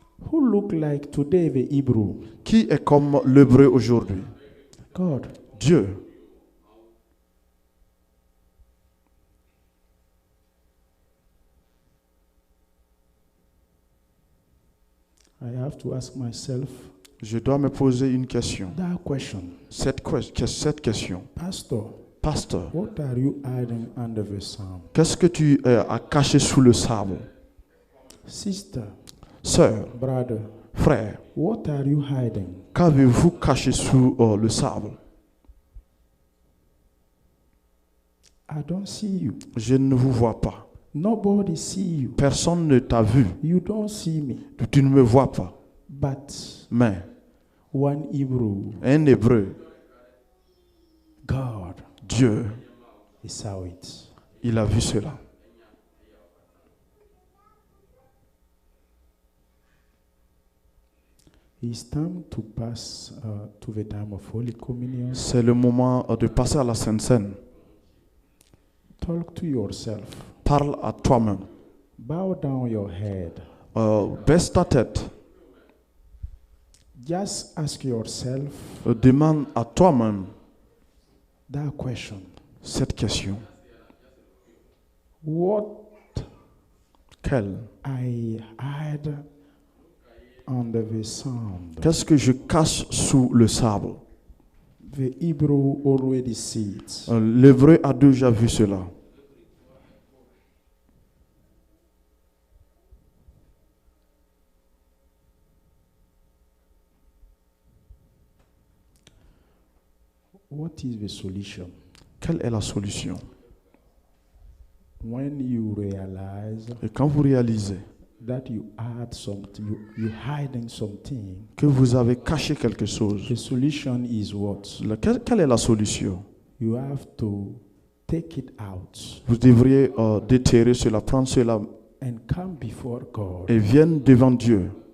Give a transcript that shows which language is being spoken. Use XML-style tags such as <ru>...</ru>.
<en>Who look like today the Hebrew?</en> <fr>Qui est comme l'Hébreu aujourd'hui?</fr> <en>God.</en> <fr>Dieu.</fr> <en>I have to ask myself</en> <fr>Je dois me poser une question.</fr> <en>that question.</en> <fr>Cette question.</fr> <en>Pastor,</en> <fr>Pasteur,</fr> <en>what are you hiding under the sand?</en> <fr>qu'est-ce que tu as caché sous le sable?</fr> <en>Sister,</en> <fr>Sœur,</fr> <en>brother,</en> <fr>frère,</fr> <en>what are you hiding?</en> <fr>qu'avez-vous caché sous le sable?</fr> <en>I don't see you.</en> <fr>Je ne vous vois pas.</fr> <en>Nobody see you.</en> <fr>Personne ne t'a vu.</fr> <en>You don't see me.</en> <fr>Tu ne me vois pas.</fr> <en>But</en> <fr>Mais</fr> <en>one Hebrew,</en> <fr>un Hébreu,</fr> <en>God,</en> <fr>Dieu,</fr> <en>he saw it.</en> <fr>il a vu cela.</fr> <en>It's time to pass to the time of Holy Communion.</en> <fr>C'est le moment de passer à la Sainte Seine.</fr> <en>Talk to yourself.</en> <fr>Parle à toi-même.</fr> <en>Bow down your head.</en> <fr>Baisse ta tête.</fr> <en>Just ask yourself</en> <fr>Demande à toi-même</fr> <en>that question.</en> <fr>cette question.</fr> <en>What</en> <fr>Quelle?</fr> <en>I hide under the sand.</en> <fr>Qu'est-ce que je cache sous le sable?</fr> <en>The Hebrew already see it.</en> <fr>L'Hébreu a déjà vu cela.</fr> <en>What is the solution?</en> <fr>Quelle est la solution?</fr> <en>When you realize</en> <fr>Et quand vous réalisez</fr> <en>that you hide something, you hiding something,</en> <fr>que vous avez caché quelque chose,</fr> <en>the solution is what?</en> <fr>quelle est la solution?</fr> <en>You have to take it out</en> <fr>Vous devriez déterrer cela, prendre cela</fr> <en>and come before God.</en> <fr>et vienne devant Dieu</fr>